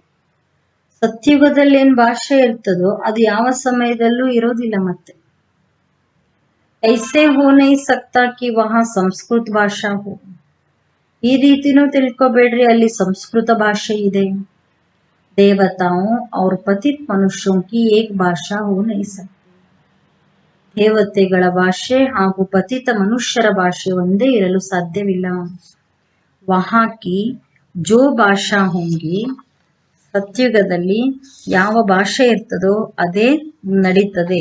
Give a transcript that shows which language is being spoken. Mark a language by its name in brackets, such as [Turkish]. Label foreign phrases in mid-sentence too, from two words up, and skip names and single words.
[Kannada] ಸತ್ಯುಗದಲ್ಲಿ ಏನ್ ಭಾಷೆ ಇರ್ತದೋ ಅದು ಯಾವ ಸಮಯದಲ್ಲೂ ಇರೋದಿಲ್ಲ. [Hindi] ಮತ್ತೆ ऐसे हो नहीं सकता कि वहाँ संस्कृत भाषा हो. [Kannada] ಈ ರೀತಿನೂ ತಿಳ್ಕೊಬೇಡ್ರಿ ಅಲ್ಲಿ ಸಂಸ್ಕೃತ ಭಾಷೆ ಇದೆ. [Hindi] ದೇವತಾओं और पतित मनुष्यों की एक भाषा हो नहीं सकती. [Kannada] ದೇವತೆಗಳ ಭಾಷೆ ಹಾಗೂ ಪತಿತ ಮನುಷ್ಯರ ಭಾಷೆ ಒಂದೇ ಇರಲು ಸಾಧ್ಯವಿಲ್ಲ. [Hindi] वहाँ की जो भाषा होगी. [Kannada] ಸತ್ಯುಗದಲ್ಲಿ ಯಾವ ಭಾಷೆ ಇರ್ತದೋ ಅದೇ ನಡೀತದೆ.